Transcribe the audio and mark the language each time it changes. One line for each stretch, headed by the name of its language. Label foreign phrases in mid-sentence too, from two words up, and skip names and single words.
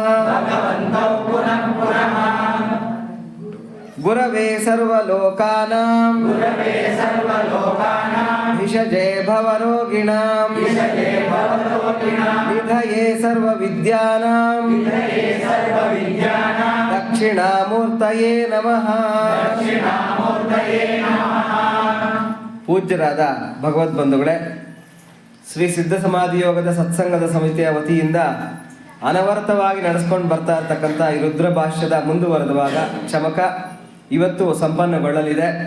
Sanskrit: गुरवे सर्वलोकानां विषजे भवरोगिणां निधये सर्वविद्यानां दक्षिणामूर्तये नमः।
Kannada: ಪೂಜ್ಯರಾದ ಭಗವದ್ಬಂಧುಗಳೇ, ಶ್ರೀ ಸಿದ್ಧ ಸಮಾಧಿ ಯೋಗದ ಸತ್ಸಂಗದ ಸಮಿತಿಯ ವತಿಯಿಂದ ಅನವರತವಾಗಿ ನಡೆಸ್ಕೊಂಡು ಬರ್ತಾ ಇರ್ತಕ್ಕಂಥ ಈ ರುದ್ರ ಭಾಷ್ಯದ ಮುಂದುವರೆದ ಭಾಗ ಚಮಕ ಇವತ್ತು ಸಂಪನ್ನಗೊಳ್ಳಲಿದೆ.